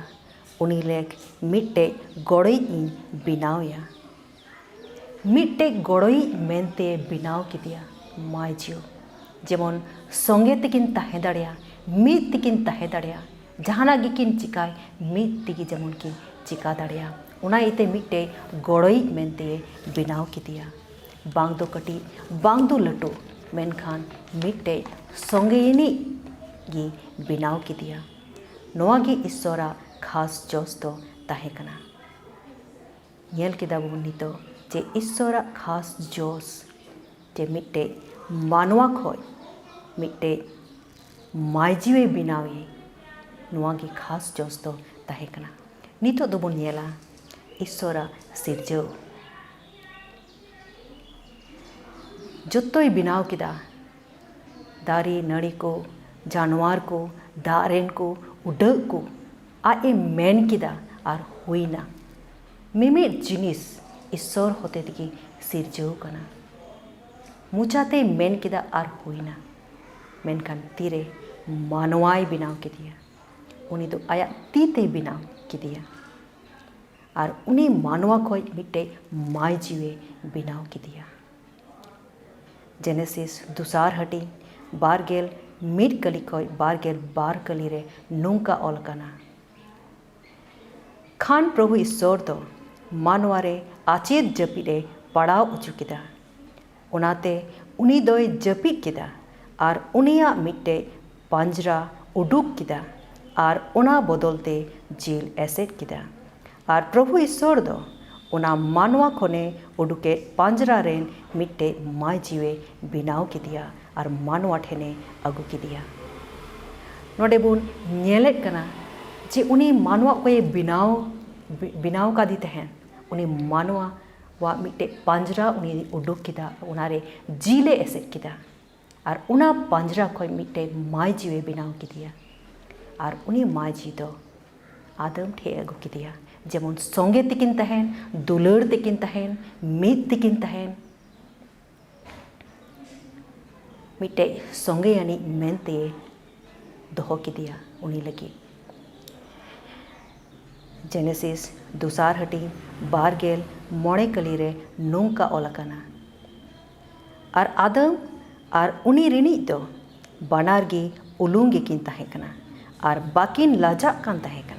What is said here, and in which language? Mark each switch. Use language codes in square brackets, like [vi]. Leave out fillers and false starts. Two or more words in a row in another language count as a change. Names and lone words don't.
[sat] उनी लेक मिटे गोड़ई इन बिनावया। मिटे गोड़ई मेनते बिनाव की दिया मायजिव। जेमन संगे तकिन तहे दाड़िया मित तकिन तहे दाड़िया जहाना गिकिन चिकाय मित तगी जेमन की चिका दाड़िया। उना इते मिटे गोड़ई मेनते बिनाव की दिया। बांग दो कटी बांग दो लटो मेनखान मिटे संगे इनी गी बिनाव की दिया। नोआ गी ईश्वरा खास जोश दो तहे कना। नेल केदा बन नितो जे ईश्वरा खास जोश जे मिटे मानवा खोय मिटे मायजिवे बिनावे नोआ गी खास जोश दो तहे कना। नितो दो बन नेला ईश्वरा सिरजाव जोतोय बिनाव केदा। दारी नड़ी को, जानवर को, दारेन को, उडग को आए मेन किदा और हुईना। मिमित जिनिस ईश्वर होते तिगी सिरजाव कना। मुचाते मेन किदा और हुईना। मेनखान तीरे मानवाई बिनाव के दिया। उनी तो आया तीते बिनाव के दिया। और उनी मानवा खोय मिटे माय जीवे बिनाव के दिया। जेनेसिस दुसार हटी बारगेल मिट कली खोय बारगेल बार कली रे नोंका ऑल कना। खान प्रभु ईश्वर दो मानवा रे आचेद जपिद ए पड़ाव उचु किदा। ओनाते उनी दोय जपिद किदा और उनिया मिट्टे पंजरा उडुक किदा और ओना बदलते जिल एसेट किदा। और प्रभु ईश्वर दो ओना मानवा खोने उडुके पंजरा रेन मिट्टे माय जीवे बिनाव किदिया और मानवा ठेने अगु किदिया। नोडे बुन नेलेत कना जे उनी मानवा को बिनाव कादी तहन उनी मानवा वा मिट्टे पंजरा उनी उडुक किदा उनारे जीले एसेट किदा और उना पंजरा खोय मिट्टे माय जीवे बिनाव किदिया और उनी माय जी दो आदम ठे अगु किदिया जेमन संगे तिकिन तहन दुलड़ तिकिन तहन मीत तिकिन तहन मिट्टे संगे यानी मेनते दोहो किदिया उनी लगी। जेनेसिस दुसार हटी बारगेल मोड़े कलीरे नोंका ओलकाना और आदम और उनी रिनी दो बनारगी उलूंगी किन तहेकना और बाकिन लाजा कान तहेकना।